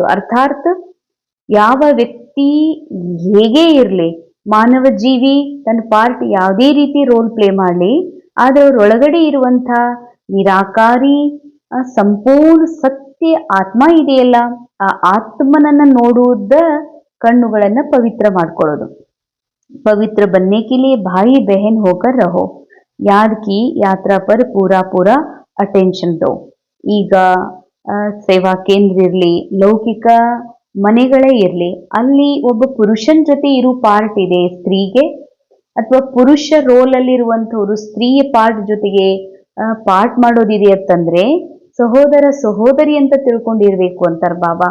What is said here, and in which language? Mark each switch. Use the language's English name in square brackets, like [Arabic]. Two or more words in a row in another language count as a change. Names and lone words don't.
[Kannada] ಅರ್ಥಾತ್ ಯಾವ ವ್ಯಕ್ತಿ ಹೇಗೆ ಇರ್ಲಿ, ಮಾನವ ಜೀವಿ ತನ್ನ ಪಾರ್ಟ್ ಯಾವುದೇ ರೀತಿ [English] role play [Kannada] ಮಾಡ್ಲಿ, ಆದ್ರೆ ಅವ್ರ ಒಳಗಡೆ ಇರುವಂತ ನಿರಾಕಾರಿ ಸಂಪೂರ್ಣ ಸತ್ಯ ಆತ್ಮ ಇದೆಯಲ್ಲ, ಆ ಆತ್ಮನನ್ನ ನೋಡುವುದ ಕಣ್ಣುಗಳನ್ನ ಪವಿತ್ರ ಮಾಡ್ಕೊಳ್ಳೋದು. [Hindi] पवित्र बनने के लिए भाई बहन होकर रहो, याद की यात्रा पर पूरा पूरा अटेंशन दो. [Kannada] ಈಗ ಸೇವಾ ಕೇಂದ್ರ ಇರಲಿ, ಲೌಕಿಕ ಮನೆಗಳೇ ಇರಲಿ, ಅಲ್ಲಿ ಒಬ್ಬ ಪುರುಷನ ಜೊತೆ ಇರೋ ಪಾರ್ಟ್ ಇದೆ ಸ್ತ್ರೀಗೆ, ಅಥವಾ ಪುರುಷ ರೋಲ್ ಅಲ್ಲಿ ಇರುವಂತವ್ರು ಸ್ತ್ರೀಯ ಪಾರ್ಟ್ ಜೊತೆಗೆ ಪಾರ್ಟ್ ಮಾಡೋದಿದೆ ಅಂತಂದ್ರೆ ಸಹೋದರ ಸಹೋದರಿ ಅಂತ ತಿಳ್ಕೊಂಡಿರ್ಬೇಕು ಅಂತಾರ ಬಾಬಾ.